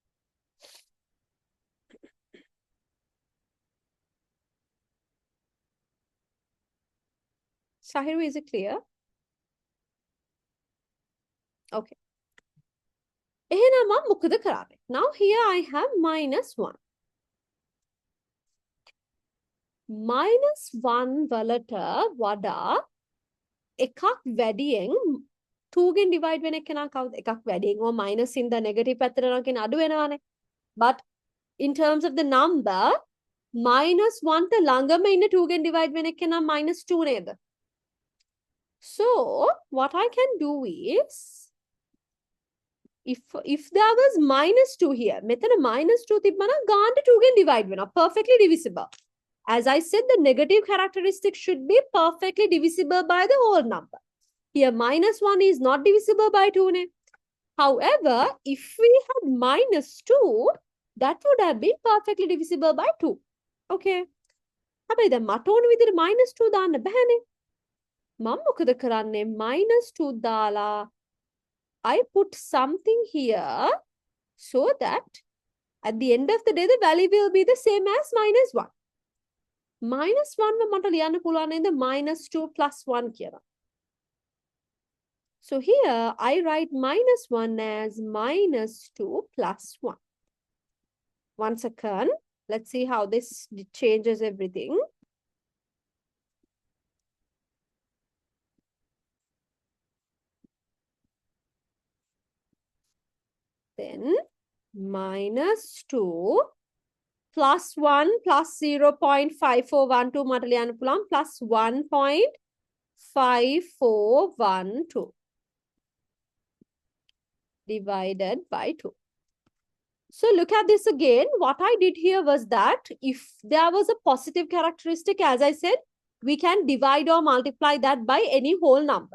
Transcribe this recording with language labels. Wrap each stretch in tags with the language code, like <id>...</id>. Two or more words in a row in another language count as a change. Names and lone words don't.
<en>Sahiru, is it clear? Okay. Now here I have minus 1.</en> <si>Minus 1 වලට වඩා එකක් වැඩියෙන් 2 ගෙන් divide වෙන එක නා කවුද? එකක් වැඩියෙන්</si> <en>or minus in the negative</en> <si>පැත්තට නම් කියන අඩු වෙනවානේ.</si> <en>But in terms of the number,</en> <si>minus 1 ට ළඟම ඉන්න 2 ගෙන් divide වෙන එක නම් minus 2 නේද?</si> <en>So what I can do is, if there was minus 2 here,</en> <si>මෙතන minus 2 තිබ්බම නම් ගානට 2 ගෙන් divide වෙනවා.</si> <en>Perfectly divisible. As I said, the negative characteristic should be perfectly divisible by the whole number. Here, minus 1 is not divisible by 2. Ne? However, if we had minus 2, that would have been perfectly divisible by 2.</en> <si>Okay. හැබැයි දැන් මට ඕන විදිහට minus 2 දාන්න බෑනේ. මම මොකද කරන්නේ?</si> <en>Minus 2 දාලා I put something here so that at the end of the day, the value will be the same as minus 1.</en> <si>Minus 1 මට ලියන්න පුළුවන් නේද?</si> <en>Minus 2 plus 1</en> <si>කියලා.</si> <en>So here I write minus 1 as minus 2 plus 1. One second. Let's see how this changes everything. Then minus 2 plus 1 plus 0.5412</en> <si>මට ලියන්න පුළුවන්</si> <en>plus 1.5412 divided by 2. So look at this again. What I did here was that if there was a positive characteristic, as I said, we can divide or multiply that by any whole number.</en>